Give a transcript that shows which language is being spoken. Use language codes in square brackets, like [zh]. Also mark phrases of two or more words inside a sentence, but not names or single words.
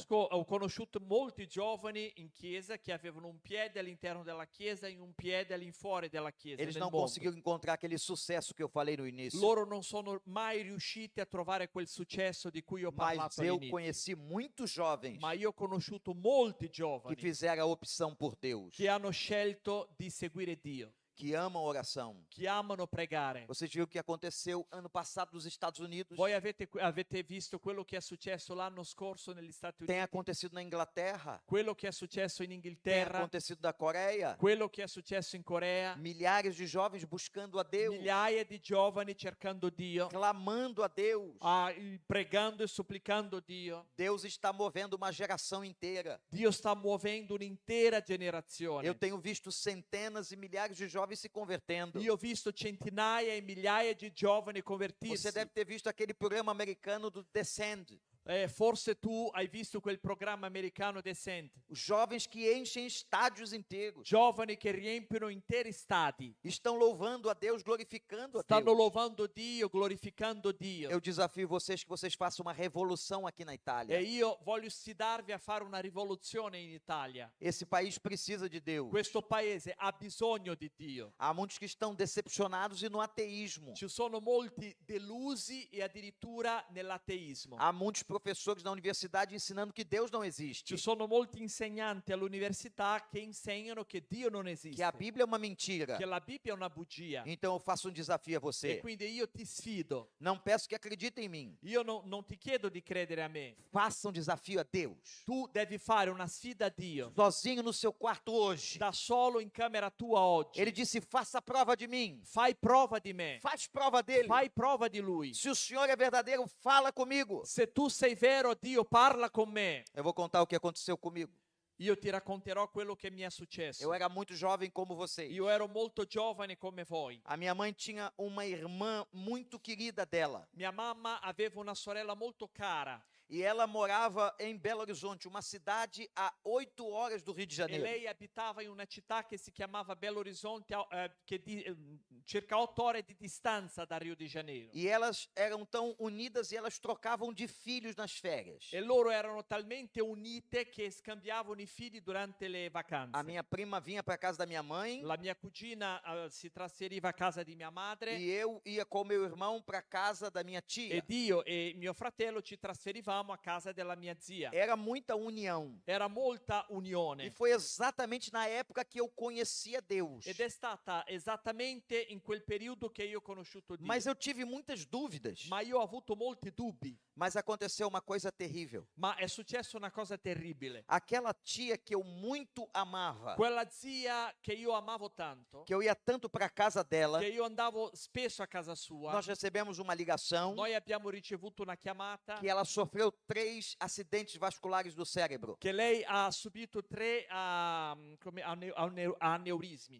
[it] ho conosciuto molti giovani in chiesa che avevano un piede all'interno della chiesa e un piede all'infuori della chiesa. [pt] Eles [it] nel [pt] não [it] mondo. [pt] conseguiram encontrar aquele sucesso que eu falei no início. [it] Loro non sono mai riusciti a trovare quel successo di cui ho [pt] Mas [it] parlato [pt] eu [it] all'inizio. [pt] conheci muitos jovens [it] Ma io ho conosciuto molti [pt] que [it] giovani [pt] fizeram a opção por Deus, [it] che hanno scelto di seguire Dio, [pt] que amam a oração. [it] che amano pregare. [pt] Vocês viram o que aconteceu ano passado nos Estados Unidos? [it] Voi avete visto quello che è successo l'anno scorso negli Stati [pt] Tem [it] Uniti, [pt] acontecido na Inglaterra, [it] quello che è successo in [pt] tem [it] Inghilterra, [pt] acontecido na Coreia. [it] quello che è successo in Corea, [pt] Milhares de jovens buscando a Deus, [it] migliaia di giovani cercando Dio, [pt] clamando a Deus. [it] pregando e supplicando Dio. [pt] Deus está movendo uma geração inteira. [it] Dio sta muovendo un'intera generazione. [pt] Eu tenho visto centenas e milhares de jovens se convertendo. [it] Io ho visto centinaia e migliaia di giovani [pt] Você [it] convertirsi. [pt] deve ter visto aquele programa americano do Descend. [it] Forse tu hai visto quel programma americano Descent. [pt] Os jovens que enchem estádios inteiros. [it] Giovani che riempiono interi stadi. [pt] Estão louvando a Deus, glorificando a [it] Stanno [pt] Deus. [it] louvando Dio, glorificando Dio. [pt] Eu desafio vocês que vocês façam uma revolução aqui na [it] E [pt] Itália. [it] io voglio sfidarvi a fare una rivoluzione in Italia. [pt] Esse país precisa de Deus. [it] Questo paese ha bisogno di Dio. [pt] Há muitos que estão decepcionados e no ateísmo. [it] Ci sono molti delusi e addirittura nell'ateismo. [pt] Há muitos professores na universidade ensinando que Deus não existe. [it] Ci sono molti insegnanti all'università che insegnano che Dio non esiste. [pt] Que a Bíblia é uma mentira. [it] Che la Bibbia è una bugia. [pt] Então eu faço um desafio a [it] E [pt] você. [it] quindi io ti sfido. [pt] Não peço que acredite em mim. [it] Io non ti chiedo di credere a me. [pt] Faça um desafio a Deus. [it] Tu devi fare una sfida a Dio. [pt] Sozinho no seu quarto hoje. [it] Da solo in camera tua oggi. [pt] Ele disse: faça prova de mim. [it] Fai prova di me. [pt] Faz prova dele. [it] Fai prova di lui. [pt] Se o Senhor é verdadeiro, fala comigo. [it] Se tu sei vero, Dio parla con me. [pt] Eu vou contar o que aconteceu comigo. [it] Io ti racconterò quello che mi è successo. [pt] Eu era muito jovem como vocês. [it] Io ero molto giovane come voi. [pt] A minha mãe tinha uma irmã muito querida dela. [it] Mia mamma aveva una sorella molto cara [pt] E ela morava em Belo Horizonte, uma cidade a 8 horas do Rio de [it] E [pt] Janeiro. [it] lei abitava in una città che si chiamava Belo Horizonte, circa 8 ore di distanza da Rio de Janeiro. [pt] E elas eram tão unidas e elas trocavam de filhos nas férias. [it] E loro erano talmente unite che scambiavano i figli durante le vacanze. [pt] A minha prima vinha para casa da minha mãe [it] La mia cugina si trasferiva a casa di mia madre [pt] e eu ia com meu irmão para casa da minha tia. [it] ed io e mio fratello ci trasferivamo a casa della mia zia. [pt] Era muita união. [it] Era molta [pt] E [it] unione. [pt] foi exatamente na época que eu conhecia Deus. [it] Ed è stata esattamente in quel periodo che io ho conosciuto Dio. [pt] Mas eu tive muitas dúvidas. [it] Ma io ho avuto molti dubbi. [pt] Mas aconteceu uma coisa terrível. [it] Ma è successa una cosa terribile. [pt] Aquela tia que eu muito amava, [it] Quella zia che io amavo tanto, [pt] que eu ia tanto para casa dela, [it] che io andavo spesso a casa sua, [pt] nós recebemos uma ligação [it] noi abbiamo ricevuto una chiamata [pt] que ela sofreu 3 acidentes vasculares do cérebro. [it] che lei ha subito 3 aneurismi